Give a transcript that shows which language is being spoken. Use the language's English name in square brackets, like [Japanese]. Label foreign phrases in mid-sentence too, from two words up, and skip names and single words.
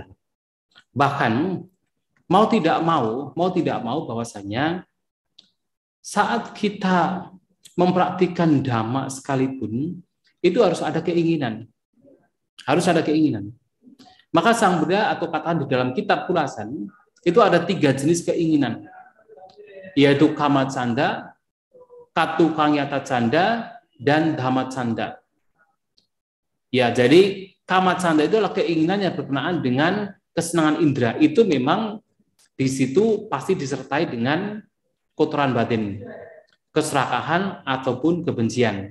[Indonesian] Bahkan mau tidak mau bahwasanya saat kita mempraktikkan dhamma sekalipun itu harus ada keinginan. Harus ada keinginan. Maka Sang Buddha atau katakan di dalam kitab Kulasan itu ada 3 jenis keinginan, yaitu [Pali] kama canda, katu kangyata canda, dan dhamma canda. [Indonesian] Ya, jadi [Pali] kama canda [Indonesian] itu adalah keinginan yang berkenaan dengan kesenangan indera. Itu memang di situ pasti disertai dengan kotoran batin, keserakahan ataupun kebencian.